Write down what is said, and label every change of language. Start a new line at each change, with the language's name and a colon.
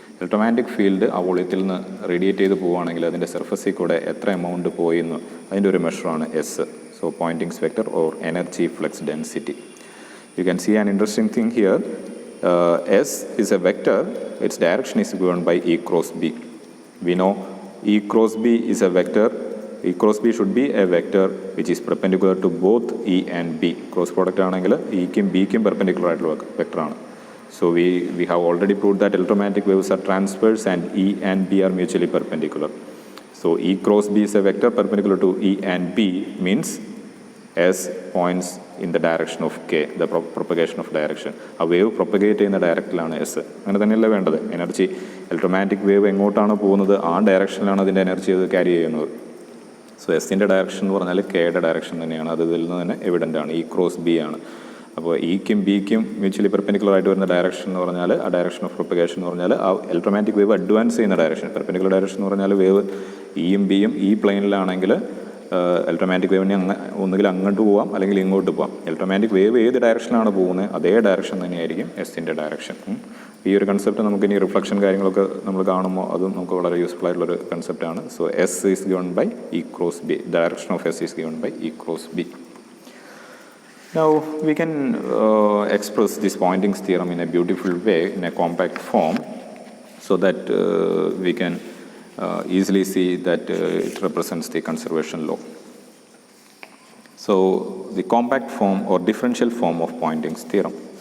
Malayalam: Electromagnetic field ആ വോളിയത്തിൽ നിന്ന് റേഡിയേറ്റ് ചെയ്ത് പോവുകയാണെങ്കിൽ അതിൻ്റെ സർഫസിൽ കൂടെ എത്ര എമൗണ്ട് പോയെന്ന് അതിൻ്റെ ഒരു മെഷറാണ് S.
English: So Poynting's vector or energy flux density. You can see an interesting thing here. S is a vector, its direction is given by E cross B. We know E cross B is a vector E cross B should be a vector which is perpendicular to both E and B.
Malayalam: Cross product ആണെങ്കിൽ Eക്കും Bക്കും perpendicular ആയിട്ടുള്ള vector ആണ്.
English: So we have already proved that electromagnetic waves are transverse and E and B are mutually perpendicular. So E cross B is a vector perpendicular to E and B means S points in the direction of K, the propagation of direction.
Malayalam: A wave propagate ചെയ്യുന്ന ഡയറക്റ്റിലാണ് S. അങ്ങനെ തന്നെയല്ലേ വേണ്ടത്. Energy electromagnetic wave എങ്ങോട്ടാണ് പോകുന്നത് ആ ഡയറക്ഷനിലാണ് അതിൻ്റെ energy അത് carry ചെയ്യുന്നത്. സോ എസിൻ്റെ ഡയറക്ഷൻ എന്ന് പറഞ്ഞാൽ കെയുടെ ഡയറക്ഷൻ തന്നെയാണ്. അത് ഇതിൽ നിന്ന് തന്നെ എവിഡൻ്റ് ആണ്. ഇ ക്രോസ് ബി ആണ്. അപ്പോൾ ഇക്കും ബിക്കും മ്യൂച്വലി പെർപെൻഡിക്കുലർ ആയിട്ട് വരുന്ന ഡയറക്ഷൻ എന്ന് പറഞ്ഞാൽ ആ ഡയറക്ഷൻ ഓഫ് പ്രൊപ്പഗേഷൻ എന്ന് പറഞ്ഞാൽ ആ ഇലക്ട്രോമാഗ്നറ്റിക് വേവ് അഡ്വാൻസ് ചെയ്യുന്ന ഡയറക്ഷൻ. പെർപെൻഡിക്കുലർ ഡയറക്ഷൻ എന്ന് പറഞ്ഞാൽ വേവ് ഇയും ബിയും ഈ പ്ലെയിനിലാണെങ്കിൽ ഇലക്ട്രോമാഗ്നറ്റിക് വേവിന് ഒന്നുകിൽ അങ്ങോട്ട് പോവാം അല്ലെങ്കിൽ ഇങ്ങോട്ട് പോവാം. ഇലക്ട്രോമാഗ്നറ്റിക് വേവ് ഏത് ഡയറക്ഷനാണ് പോകുന്നത് അതേ ഡയറക്ഷൻ തന്നെയായിരിക്കും എസിൻ്റെ ഡയറക്ഷൻ. ഈ ഒരു കൺസെപ്റ്റ് നമുക്ക് ഇനി റിഫ്ലക്ഷൻ കാര്യങ്ങളൊക്കെ നമ്മൾ കാണുമ്പോൾ അതും നമുക്ക് വളരെ യൂസ്ഫുൾ ആയിട്ടുള്ളൊരു കൺസെപ്റ്റാണ്.
English: So S is given by E cross B. Direction of S is given by E cross B. Now we can express this Poynting's theorem in a beautiful way in a compact form so that we can easily see that it represents the conservation law. So the compact form or differential form of Poynting's theorem.